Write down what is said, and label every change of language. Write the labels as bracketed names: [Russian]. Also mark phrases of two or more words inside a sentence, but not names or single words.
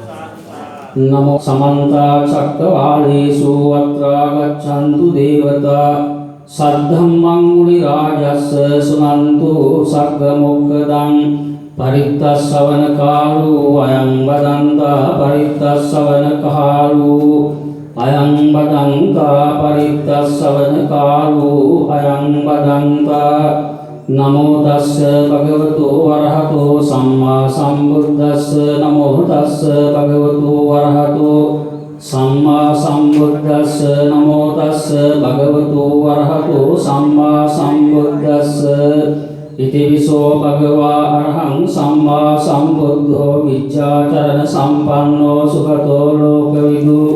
[Pali] නමෝ සමන්ත චක්කවාලේසු අත්‍රා ගච්ඡන්තු දේවතා සද්ධම්මං මුනි රාජස්ස සුනන්තු සග්ග මොක්ඛදං පරිත්තස්සවන කාලෝ අයං බදන්තා පරිත්තස්සවන කාලෝ අයං බදන්තා පරිත්තස්සවන කාලෝ අයං බදන්තා නමෝ තස්ස භගවතු වරහතෝ සම්මා සම්බුද්දස්ස නමෝ තස්ස භගවතු වරහතෝ සම්මා සම්බුද්දස්ස නමෝ තස්ස භගවතු වරහතෝ සම්මා සම්බුද්දස්ස ඉතිවිසෝ භගවා අරහං සම්මා සම්බුද්ධෝ විච්ඡාචරණ සම්පන්නෝ සුඛතෝ ලෝකවිදු